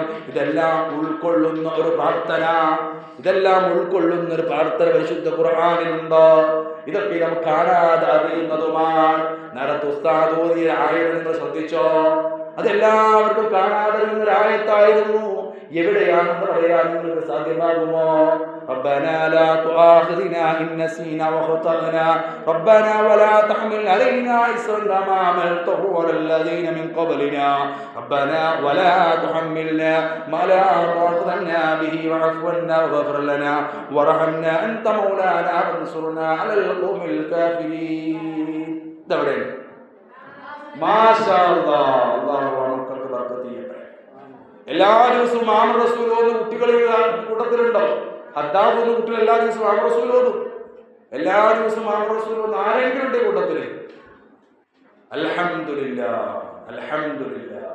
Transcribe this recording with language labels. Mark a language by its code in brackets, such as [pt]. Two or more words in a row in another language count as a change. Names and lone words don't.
[ml] ഇതെല്ലാം ഉൾക്കൊള്ളുന്ന ഒരു പ്രാർത്ഥന പരിശുദ്ധ ഖുർആനിലുണ്ടോ? ഇതൊക്കെ നമുക്ക് കാണാതെ അറിയുന്നതുമാണ്. നേരത്തെ ഉസ്താദ് ഓതിയ ആയത്ത് നിങ്ങൾ ശ്രദ്ധിച്ചോ? അതെല്ലാവർക്കും കാണാതെ അറിയുന്ന ഒരു ആയത്തായിരുന്നു. എവിടെയാണെന്ന് പറയാൻ നിങ്ങൾക്ക് സാധ്യമാകുമോ? [ar] ربنا لا تؤاخذنا إن نسينا وأخطأنا ربنا ولا تحمل علينا إصرا كما حملته على الذين من قبلنا ربنا ولا تحملنا ما لا طاقة لنا به واعف عنا واغفر لنا وارحمنا أنت مولانا فانصرنا على القوم الكافرين. ما شاء الله. [ml] അല്ലാഹു മക്കൾക്ക് ബർക്കത്ത് ചെയ്യട്ടെ. എല്ലാ ദിവസവും മുഹമ്മദ് റസൂൽ ഓതുന്ന കുട്ടികൾ കൂട്ടത്തിലുണ്ടോ? ഹദ്ദാദ് എന്ന കുട്ടികൾ എല്ലാ ദിവസവും മുഹമ്മദ് റസൂൽ ഓതും. എല്ലാ ദിവസവും മുഹമ്മദ് റസൂൽ ഓതുന്ന ആരെങ്കിലും ഉണ്ട് കൂട്ടത്തില്? [ar] الحمد لله، الحمد لله.